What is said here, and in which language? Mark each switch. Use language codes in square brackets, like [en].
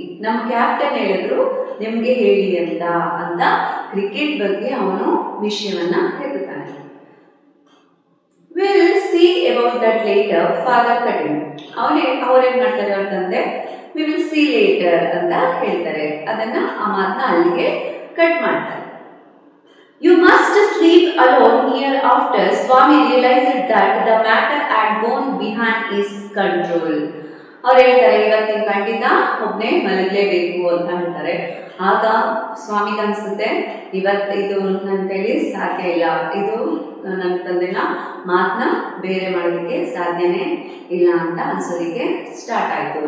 [kn] ನಮ್ಮ ಕ್ಯಾಪ್ಟನ್ ಹೇಳಿದ್ರು ನಿಮ್ಗೆ ಹೇಳಿ ಅಂತ ಕ್ರಿಕೆಟ್ ಬಗ್ಗೆ ಅವನು ವಿಷಯವನ್ನ ಹೇಳ್ತಾನೆ. [en] Will see about that later, father cutting. [kn] ಅವ್ರೇನ್ ಮಾಡ್ತಾರೆ, ಅವ್ರ ತಂದೆ [en] we will see later [kn] ಅಂತ ಹೇಳ್ತಾರೆ. ಅದನ್ನ ಆ ಮಾತನ್ನ ಅಲ್ಲಿಗೆ ಕಟ್ ಮಾಡ್ತಾರೆ. [en] You must sleep alone hereafter. Swami realized that the matter had gone beyond his control. [kn] ಅವ್ರು ಹೇಳ್ತಾರೆ, ಇವತ್ತಿನ ಖಂಡಿತ ಒಬ್ನೇ ಮಲಗಲೇಬೇಕು ಅಂತ ಹೇಳ್ತಾರೆ. ಆಗ ಸ್ವಾಮಿಗೆ ಅನ್ಸುತ್ತೆ, ಇದು ನನ್ನ ಕೈಲಿ ಸಾಧ್ಯ ಇಲ್ಲ, ಇದು ನನ್ನ ತಂದೆನ ಮಾತನ್ನ ಬೇರೆ ಮಾಡೋದಕ್ಕೆ ಸಾಧ್ಯನೇ ಇಲ್ಲ ಅಂತ ಅನ್ಸೋದಿಕ್ಕೆ ಸ್ಟಾರ್ಟ್ ಆಯ್ತು.